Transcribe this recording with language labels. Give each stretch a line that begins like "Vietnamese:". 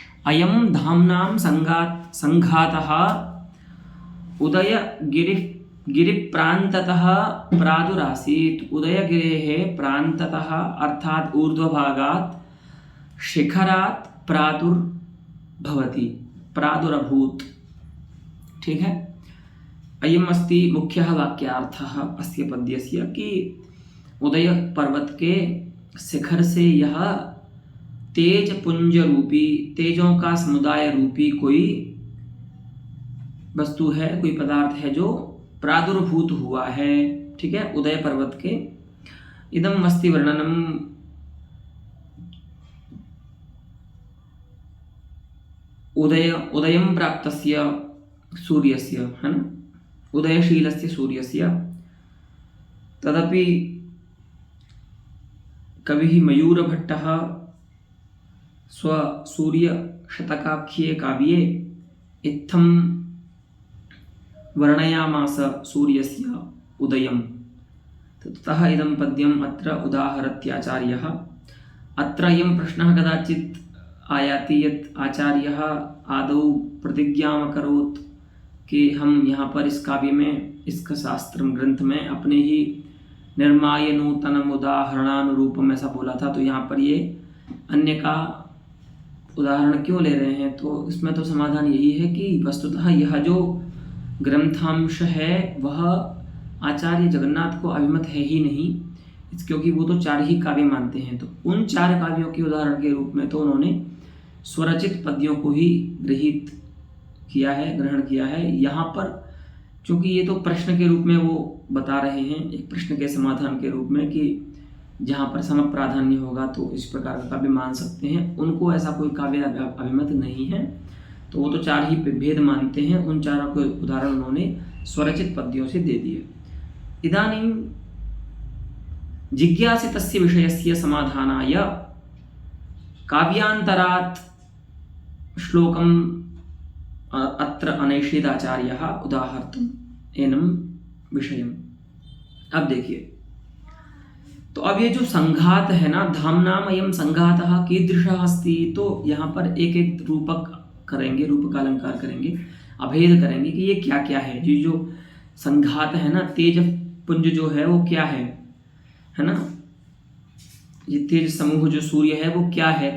Sanskrit: अयं धाम्नां सङ्घातः उदयगिरिप्रान्ततः प्रादुरासीत्। उदयगिरेः प्रान्ततः अर्थात् ऊर्ध्वभागात् शिखरात् प्रादुर्भवति, प्रादुरभूत्।
Hindi: ठीक है।
Sanskrit: अयम् अस्ति मुख्यः वाक्यार्थः अस्य पद्यस्य
Hindi: कि उदय पर्वत के शिखर से यह तेज पुंज रूपी, तेजों का समुदाय रूपी कोई वस्तु है, कोई पदार्थ है जो प्रादुर्भूत हुआ है। ठीक है। उदय पर्वत के
Sanskrit: इदं अस्ति वर्णनम उदयं प्राप्तस्य सूर्यस्य,
Hindi: है ना,
Sanskrit: उदयशीलस्य सूर्यस्य। तदपि कविः मयूरभट्टः स्वसूर्यशतकाख्ये काव्ये इत्थं वर्णयामास सूर्यस्य उदयं। ततः इदं पद्यम् अत्र उदाहरत्याचार्यः। अत्र अयं प्रश्नः कदाचित् आयाति यत् आचार्यः आदौ प्रतिज्ञाम् अकरोत्
Hindi: कि हम यहाँ पर इस काव्य में, इस शास्त्र ग्रंथ में अपने ही
Sanskrit: निर्माय नूतनम उदाहरणानुरूपम
Hindi: ऐसा बोला था, तो यहाँ पर ये अन्य का उदाहरण क्यों ले रहे हैं? तो इसमें तो समाधान यही है कि वस्तुतः यह जो ग्रंथांश है वह आचार्य जगन्नाथ को अभिमत है ही नहीं, क्योंकि वो तो 4 ही काव्य मानते हैं। तो उन 4 काव्यों के उदाहरण के रूप में तो उन्होंने स्वरचित पद्यों को ही ग्रहण किया है। यहाँ पर चूँकि ये तो प्रश्न के रूप में वो बता रहे हैं, एक प्रश्न के समाधान के रूप में, कि जहाँ पर सम प्राधान्य होगा तो इस प्रकार का काव्य मान सकते हैं। उनको ऐसा कोई काव्य अभिमत नहीं है, तो वो तो 4 ही भेद मानते हैं। उन 4 के उदाहरण उन्होंने स्वरचित पद्यों से दे दिए।
Sanskrit: इदानीं जिज्ञासितस्य विषयस्य समाधानाय काव्यान्तरात् श्लोकम् अत्र अनैषेदाचार्यः उदाहर्तुम् एनं विषयम्।
Hindi: अब देखिए, तो अब ये जो संघात है ना,
Sanskrit: धाम्नाम अयम संघातः कीदृशः अस्ति,
Hindi: तो यहाँ पर एक एक रूपक करेंगे, रूपकालंकार करेंगे, अभेद करेंगे कि ये क्या क्या है। ये जो संघात है ना, तेज पुंज जो है वो क्या है ना, ये तेज समूह जो सूर्य है वो क्या है।